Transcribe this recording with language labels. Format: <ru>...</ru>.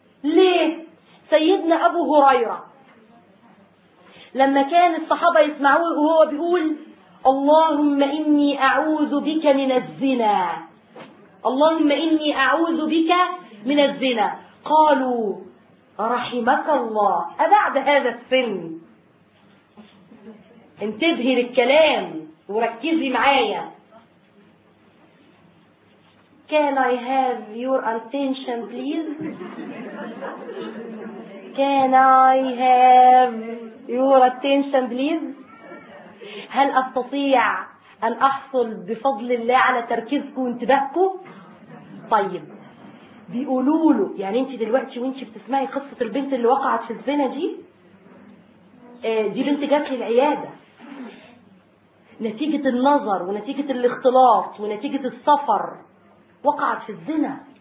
<ar>ليه؟ سيدنا أبو هريرة لما كان الصحابة يسمعوه وهو بيقول اللهم إني أعوذ بك من الزنا، اللهم إني أعوذ بك من الزنا، قالوا رحمك الله. أبعد هذا السن، انتبهي للكلام وركزي معايا.</ar> <en>Can I have your attention please? Can I have your attention please?</en> <ar>هل أستطيع أن أحصل بفضل الله على تركيزكم وانتباهكم؟ طيب بيقولوا له، يعني أنت دلوقتي وأنت بتسمعي قصة البنت اللي وقعت في الزنا دي، دي بنت جات لي العيادة نتيجة النظر ونتيجة الاختلاط ونتيجة السفر وقعت في الزنا.</ar>